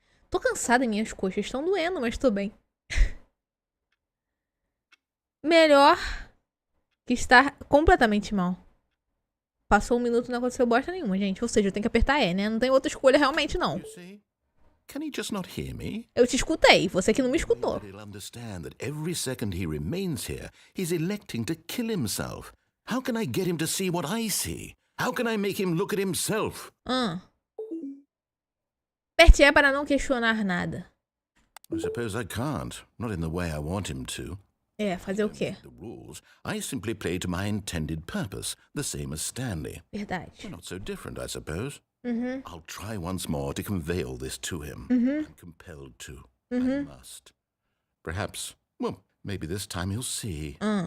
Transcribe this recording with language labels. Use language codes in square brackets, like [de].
[pt] Tô cansada, minhas coxas estão doendo, mas tô bem. Melhor que estar completamente mal. Passou 1 minuto e não aconteceu bosta nenhuma, gente. Ou seja, eu tenho que apertar E, né? Não tem outra escolha realmente, não. [en] You see? Can he just not hear me? [pt] Eu te escutei. Você que não me escutou. [en] He'll understand that every second he remains here, he's electing to kill himself. How can I get him to see what I see? How can I make him look at himself? [pt] Aperte E para não questionar nada. [en] I suppose I can't. Not in the way I want him to. [pt] É, fazer o quê? [en] The rules. I simply play to my intended purpose, the same as Stanley. [pt] Verdade. [en] We're not so different, I suppose. I'll try once more to convey all this to him. I'm compelled to. I must. Perhaps, well, maybe this time he'll see.